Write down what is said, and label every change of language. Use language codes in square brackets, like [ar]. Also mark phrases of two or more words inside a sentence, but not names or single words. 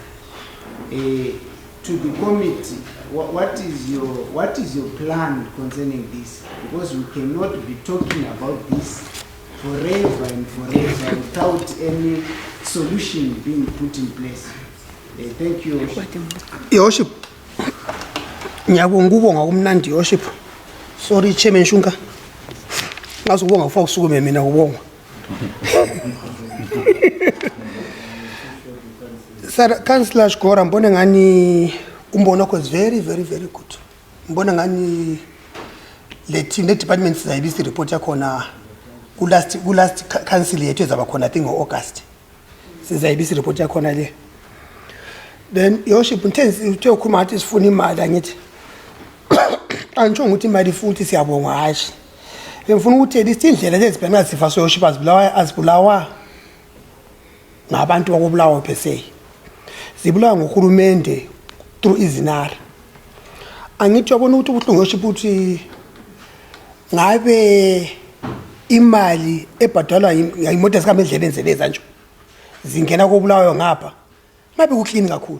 [en] To the committee, what is your plan concerning this? Because we cannot be talking about this forever and forever without any solution being put in place. Thank you, Your Worship. [nd] Ngiyabonga ukubonga kumnandi, [en] Your Worship. Sorry Chairman Shunka. [nd] Ngazubonga ufaka usukume mina ubonga. Sir Councillor Shkora, mbona ngani umbono wakho [en] is very good. [nd] Mbona ngani le team le department sizayibisa report yakhona ku [en] last council [nd] yethu ezaba khona [en] I think [nd] ngo-August. Sizayibisa report yakhona le. [en] Then Your Worship, [nd] uthe ukhuluma ngathi sifuna imali angithi. Angisho ukuthi imali futhi siyabonga hashi. Ngifuna ukuthi indlela lezibheka sifa [en] so Your Worship [nd] azibulawa ngabantu bakubulawa [la] per se. [nd] Zibulawa ngohulumende through izinara. Angithi yabona ukuthi ubuhlungu [en] Your Worship [nd] ukuthi ngabe imali ebhadalwa imoto zikamendlebe enzele ezanjo zingena kobulawayo ngapha ngabe kuclean kakhulu.